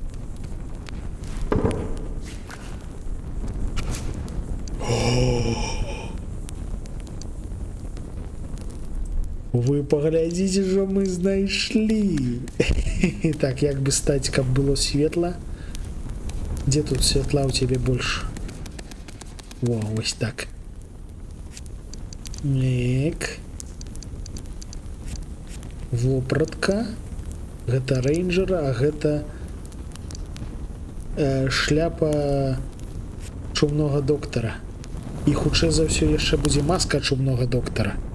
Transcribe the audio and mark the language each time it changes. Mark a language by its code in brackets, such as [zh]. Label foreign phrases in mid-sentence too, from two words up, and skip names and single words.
[be] Вы паглядзіце, што мы знайшлі. Так, як бы стаць, каб было светла. [ru] Где тут светла у тебя больше? [be] Во, ось так. Так. Вопратка. Гэта рейнджера, а гэта шляпа чумнога доктара. І хутчэй за ўсё яшчэ будзе маска чумнога доктара.